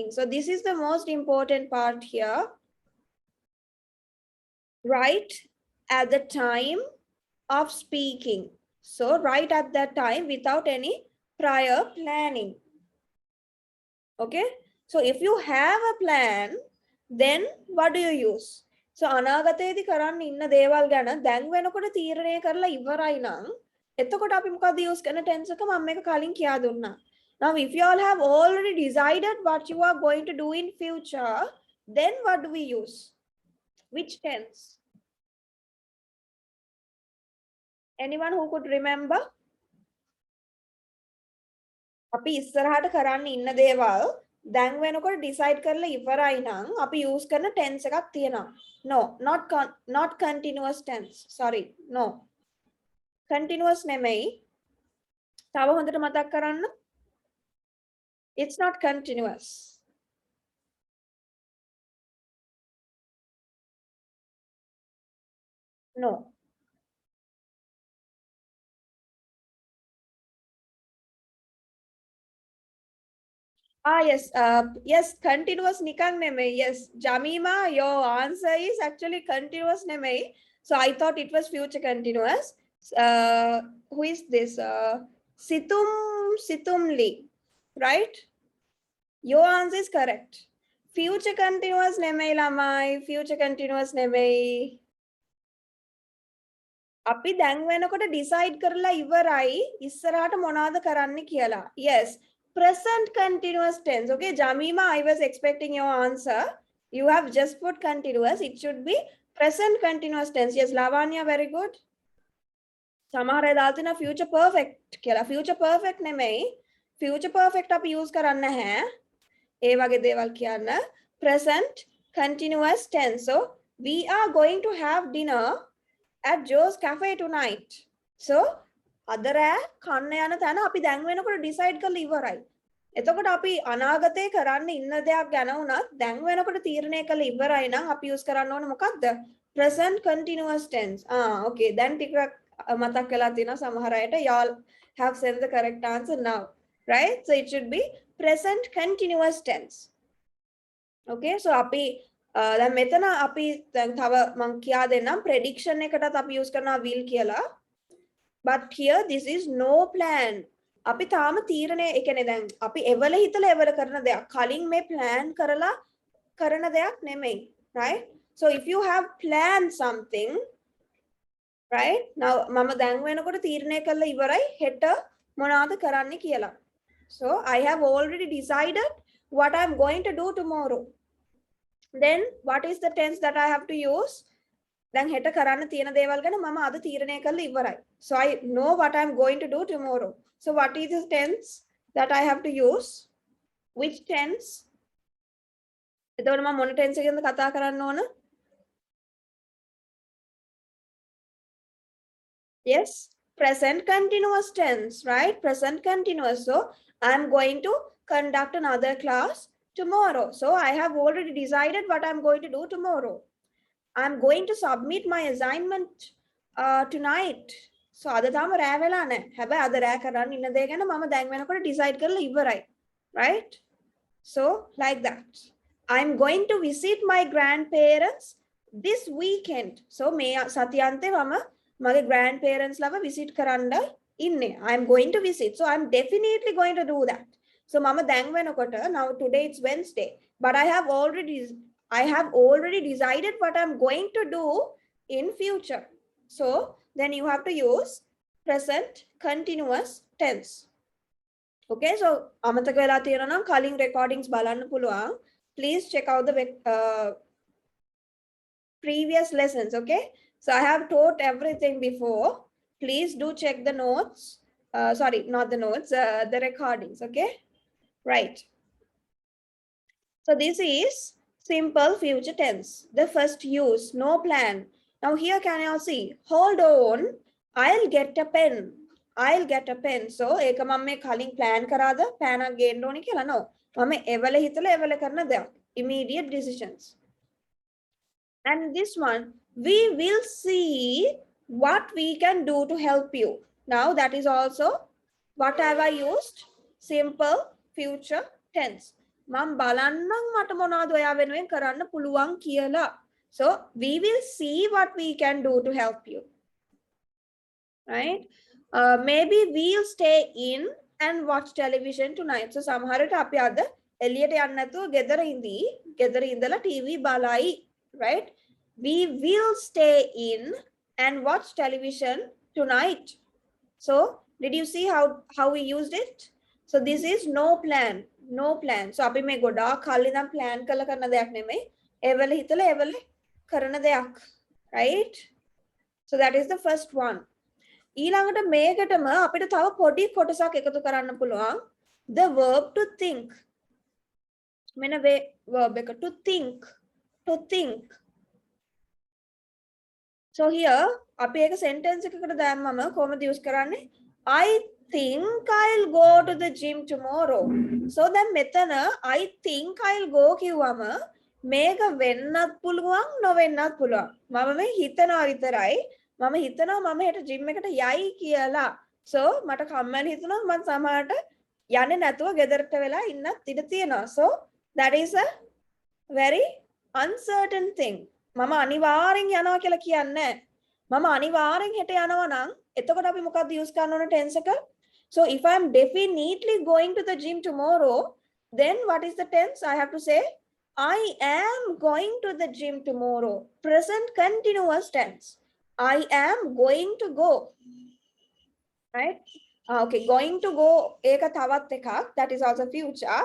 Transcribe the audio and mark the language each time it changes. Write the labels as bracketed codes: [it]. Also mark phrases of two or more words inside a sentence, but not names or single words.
[en] So this is the most important part here. Right at the time of speaking. So right at that time without any prior planning. Okay. So if you have a plan, then what do you use? [si] So අනාගතයේදී කරන්න ඉන්න දේවල් ගැන දැන් වෙනකොට තීරණය කරලා ඉවරයි නම් එතකොට අපි මොකද use කරන tense එක මම මේක කලින් කියා දුන්නා. [en] Now if you all have already decided what you are going to do in future, then what do we use? Which tense? Anyone who could remember? [si] අපි ඉස්සරහට කරන්න ඉන්න දේවල් දැන් වෙනකොට decide කරලා ඉවරයි නම් අපි use කරන tense එකක් තියෙනවා. [en] No, not continuous tense. Sorry. No. Continuous නෙමෙයි. [si] තව හොඳට මතක් කරන්න. [en] It's not continuous. No. Yes. Yes, continuous [si] නිකන් නෙමෙයි. [en] Yes, Jamima, your answer is actually continuous නෙමෙයි. So I thought it was future continuous. Who is this? Situmli, right? Your answer is correct. Future continuous [si] නෙමෙයි ළමයි. [en] Future continuous [si] නෙමෙයි. අපි දැන් වෙනකොට decide කරලා ඉවරයි ඉස්සරහට මොනවද කරන්න කියලා. [en] Yes. Present continuous tense. Okay, Jamima, I was expecting your answer. You have just put continuous. It should be present continuous tense. Yes, Lavanya, very good. [si] සමහර අය දාලා තියෙනවා [en] future perfect [si] කියලා. [en] Future perfect [si] නෙමෙයි. [en] Future perfect [si] අපි use කරන්නේ නැහැ. ඒ වගේ දේවල් කියන්න. [en] Present continuous tense. So, we are going to have dinner at Joe's Cafe tonight. So, [si] අද රෑ කන්න යන තැන අපි දැන් වෙනකොට decide කරලා ඉවරයි. එතකොට අපි අනාගතේ කරන්න ඉන්න දෙයක් ගැන උනත් දැන් වෙනකොට තීරණය කළ ඉවරයි නම් අපි use කරන්න ඕනේ මොකක්ද? [en] Present continuous tense. Okay. [si] දැන් ටිකක් මතක් වෙලා තියෙනවා සමහර අයට. [en] Y'all have said the correct answer now. Right? So, it should be present continuous tense. Okay. So, [si] අපි දැන් මෙතන අපි දැන් තව මම කියා දෙන්නම් prediction එකටත් අපි use කරනවා will කියලා. [en] But here this is no plan. [si] අපි තාම තීරණය ඒ කියන්නේ දැන් අපි එවල හිතලා එවල කරන දෙයක්. කලින් මේ plan කරලා කරන දෙයක් නෙමෙයි. [en] Right? So if you have planned something, right? [si] Now මම දැන් වෙනකොට තීරණය කළා ඉවරයි හෙට මොනවද කරන්න කියලා. [en] So I have already decided what I'm going to do tomorrow. Then what is the tense that I have to use? දැන් හෙට කරන්න තියෙන දේවල් ගැන මම අද තීරණය කරලා ඉවරයි. So I know what I'm going to do tomorrow. So what is the tense that I have to use? Which tense? එතකොට මම මොන tense එකෙන්ද කතා කරන්න ඕන? Yes, present continuous tense, right? Present continuous. So I'm going to conduct another class tomorrow. So I have already decided what I'm going to do tomorrow. I'm going to submit my assignment tonight. [si] So අද තාම රෑ වෙලා නැහැ. හැබැයි අද රෑ කරන්න ඉන්න දේ ගැන මම දැන් වෙනකොට decide කරලා ඉවරයි. [en] Right? So like that. I'm going to visit my grandparents this weekend. [si] So මේ සතියන්තේ මම මගේ grandparents ලව visit කරන්න ඉන්නේ. [en] I'm going to visit. So I'm definitely going to do that. So [si] මම දැන් වෙනකොට [en] now today it's Wednesday, but I have already decided what I'm going to do in future. So then you have to use present continuous tense. [si] Okay, so අමතක වෙලා තියෙනවා නම් කලින් recordings බලන්න පුළුවන්. [en] Please check out the previous lessons. Okay, so I have taught everything before. Please do check the notes. Sorry, not the notes, the recordings. Okay, right. So this is simple future tense. The first use, no plan. Now here can you see, hold on, I'll get a pen. I'll get a pen. [si] So ඒක මම මේ කලින් plan කරාද plan එක ගේන්න ඕනේ කියලා no. මම එවල හිතලා එවල කරන දෙයක්. [en] Immediate decisions. And this one, we will see what we can do to help you. Now that is also what have I used? Simple future tense. [si] මම බලන්නම් මට මොනවද ඔයා වෙනුවෙන් කරන්න පුළුවන් කියලා. [en] So we will see what we can do to help you. Right? Maybe we'll stay in and watch television tonight. [si] So සමහර විට අපි අද එළියට යන්න නැතුව ගෙදර ඉඳලා TV බලයි. [en] Right? We will stay in and watch television tonight. So did you see how we used it? So this is no plan. [si] No plan. So අපි මේ ගොඩාක් කලින් නම් plan කරලා කරන දෙයක් නෙමෙයි. එවල හිතලා එවල කරන දෙයක්. [en] Right? So that is the first one. [si] ඊළඟට මේකටම අපිට තව පොඩි කොටසක් එකතු කරන්න පුළුවන්. [en] the verb to think. [si] මෙන්න verb එක [en] to think. [si] So here අපි එක sentence එකකට දැම්මම කොහොමද use කරන්නේ? [en] I think I'll go to the gym tomorrow. [si] So then මෙතන [en] I think I'll go [si] කිව්වම මේක වෙන්නත් පුළුවන් නොවෙන්නත් පුළුවන්. මම මේ හිතනවා විතරයි. මම හිතනවා මම හෙට gym එකට යයි කියලා. So මට කම්මැලි හිතුණා මම සමහරට යන්නේ නැතුව ගෙදරට වෙලා ඉන්නත් ඉඩ තියෙනවා. [en] So that is a very uncertain thing. [si] මම අනිවාර්යෙන් යනවා කියලා කියන්නේ මම අනිවාර්යෙන් හෙට යනවා නම් එතකොට අපි මොකක්ද use කරන්න ඕන tense එක? [en] So if I am definitely going to the gym tomorrow, then what is the tense? I have to say I am going to the gym tomorrow. Present continuous tense. I am going to go. Right? Okay, going to go [si] ඒක තවත් එකක්. [en] That is also future.